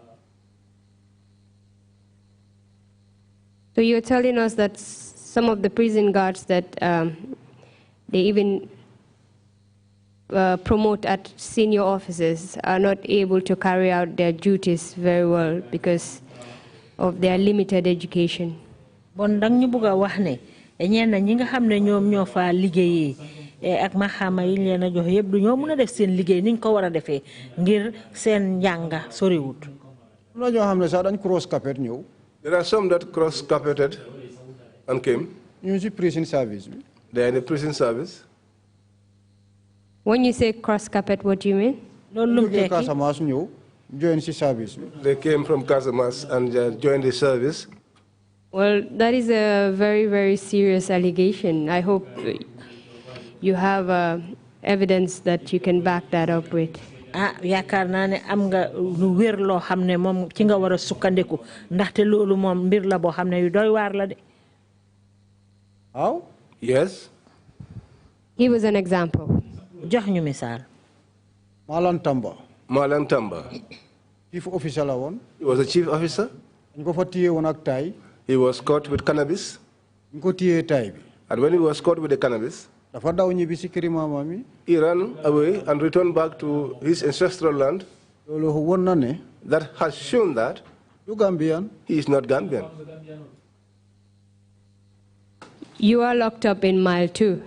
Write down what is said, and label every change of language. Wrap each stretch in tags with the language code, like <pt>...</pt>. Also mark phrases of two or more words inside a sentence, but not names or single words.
<en>So you're telling us that some of the prison guards that they even promote at senior officers are not able to carry out their duties very well because of their limited education.</en> <wo>ñenn ñi nga xam ne ñoom ñoo fa liggéeyee ak maxaama yi leen a jox yëpp du ñoo mën a def seen liggéey niñ ko war a defee ngir seen njànga soriwut. ñoo xam ne sax dañ</wo> <en>cross carpet</en> <wo>ñëw.</wo> <en>There are some that cross carpeted and came.</en> <wo>ñu ci prison service bi.</wo> <en>They are in the prison service. When you say cross carpet, what do you mean?</en> <wo>loolu lu tekki Casamance ñëw join ci service bi.</wo> <en>They came from Casamance and joined the service. Well, that is a very, very serious allegation. I hope you have evidence that you can back that up with.</en> <wo>yaakaar naa ne am nga lu wér loo xam ne moom ci nga war a sukkandiku ndaxte loolu moom mbir la boo xam ne yu doy waar la de.</wo> <en>How? Yes. Give us an example.</en> <wo>jox ñu misaal. Malang Tamba. Malang Tamba.</wo> <en>Chief officer</en> <wo>la woon.</wo> <en>He was a chief officer.</en> <wo>ñu ko fa téye woon ak tay.</wo> <en>He was caught with cannabis.</en> <wo>ñu ko téye tay bi.</wo> <en>And when he was caught with the cannabis, He ran away and returned back to his ancestral land. That has shown that he is not Gambian. You are locked up in mile 2.</en>